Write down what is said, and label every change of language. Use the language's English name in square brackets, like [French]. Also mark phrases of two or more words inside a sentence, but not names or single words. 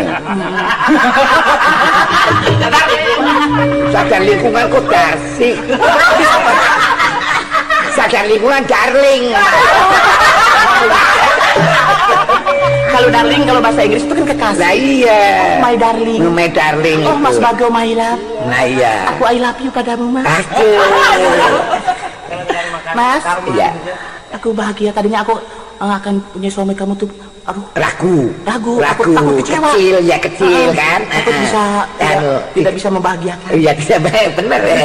[Indonesian] Sadar lingkungan kok Darsi? Sadar lingkungan darling. Kalau darling kalau bahasa Inggris itu kan kekasih. Nah iya. [English] My darling. My darling. [Indonesian] Oh Mas Bagio [English] my love. [Indonesian] Nah iya. Aku [English] I love you [Indonesian] padamu mas. Aduh. Mas. Iya. Aku bahagia, tadinya aku akan punya suami kamu tuh, aduh. Ragu. Aku kecewa. Kecil kan. Aku tidak bisa membahagiakan. Iya bisa bener ya.